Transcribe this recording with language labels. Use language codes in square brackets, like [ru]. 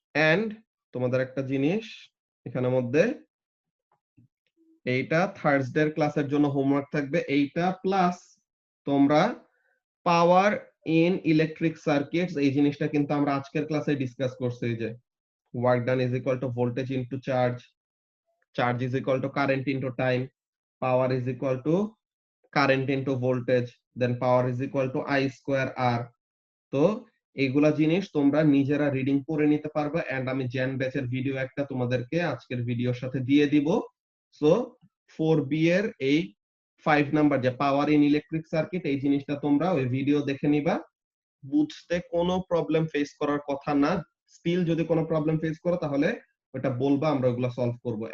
[bn] And তোমাদের একটা জিনিস এখানের মধ্যে, এইটা থার্সডে ক্লাসের জন্য হোমওয়ার্ক থাকবে, এইটা প্লাস তোমরা পাওয়ার ইন ইলেকট্রিক সার্কিটস, এই জিনিসটা কিন্তু আমরা আজকের ক্লাসে ডিসকাস করছি। [en] এই যে work done is equal to voltage into charge, charge is equal to current into time, power is equal to current into voltage, then power is equal to I square R. [bn] তো এইগুলা জিনিস তোমরা নিজেরা reading করে নিতে পারবে, and আমি gen ব্যাচের ভিডিও একটা তোমাদেরকে আজকের ভিডিওর সাথে দিয়ে দিব। সো 4B এর এই 5 নাম্বার যে পাওয়ার ইন ইলেকট্রিক সার্কিট, এই জিনিসটা তোমরা ওই ভিডিও দেখে নিবা। বুঝতে কোনো প্রবলেম ফেস করার কথা না। স্টিল যদি কোনো প্রবলেম ফেস করো তাহলে ওটা বলবা, আমরা ওগুলো সলভ করব।